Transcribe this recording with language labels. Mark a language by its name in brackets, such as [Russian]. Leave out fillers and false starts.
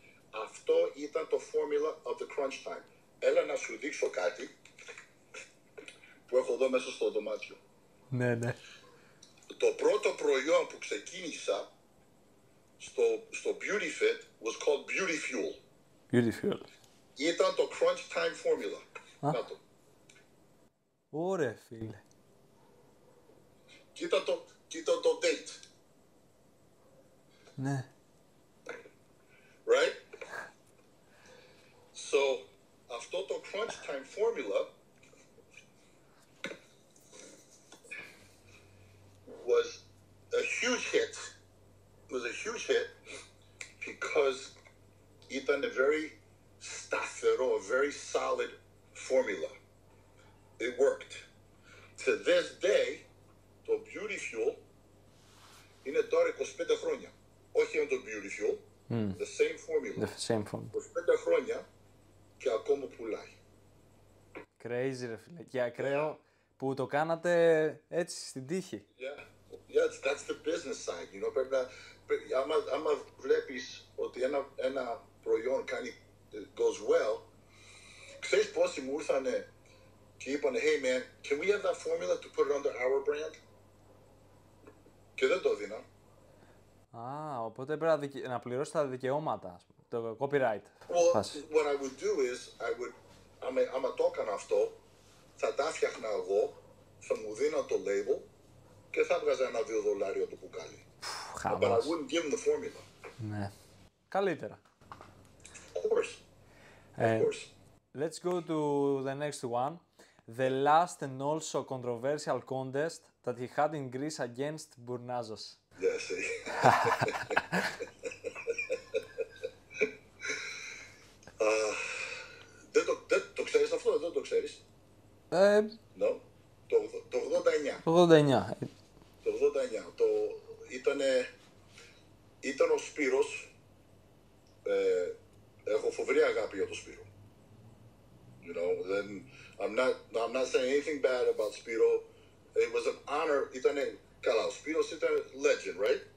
[Greek] Αυτό ήταν το [English] formula of the crunch time. [Greek] Έλα να σου δείξω κάτι που έχω εδώ μέσα στο δωμάτιο. Ναι, ναι. Το πρώτο προϊόν που ξεκίνησα στο BeautyFit [English] was called Beauty Fuel. Beauty Fuel. [Greek] Ήταν το crunch time formula. Κάτω. Ωραία, φίλε. Κοίτα το date. Ναι. [English] Right? [Greek] So, αυτό το crunch time formula [English] was a huge hit. It was a huge hit because ήταν a very σταθερό, a very solid formula. It worked. To this day, [Greek] το Beauty Fuel είναι τώρα 25 χρόνια. Όχι είναι το Beauty Fuel, [English] the same formula. The same formula. [Greek] 25 χρόνια και ακόμα πουλάει. Crazy ρε φίλε. Και ακραίο που το κάνατε έτσι στην τύχη. [English] Yeah, that's the business side, you know. [Greek] Πρέπει να, άμα βλέπεις ότι ένα προϊόν κάνει, [English] goes well, [Greek] ξέρεις πόσοι μου ήρθανε και είπανε, [English] hey man, can we have that formula to put it under our brand? [Greek] Και δεν το έδινα. Οπότε πρέπει να πληρώσει τα δικαιώματα, το copyright. [English] Well, what I would do is, [Greek] άμα το έκανα αυτό, θα τα φτιάχνα εγώ, θα μου δίνα το label και θα βγάζα $1-2 το μπουκάλι. [English] But I wouldn't give them the formula. [Greek] Ναι. Καλύτερα. [English] Of course. Of course. Let's go to the next one. The last and also controversial contest that he had in Greece against bournazos. Yeah, see. [Greek] Το ξέρεις αυτό, δεν το ξέρεις. No. Το 89. Το 89. Το 89. Ήταν ο Σπύρος. Έχω φοβερή αγάπη για τον Σπύρο. [English] You know, then I'm not saying anything bad about Spiro. It was an honor. [Greek] Καλά, ο Σπύρος ήταν legend, right?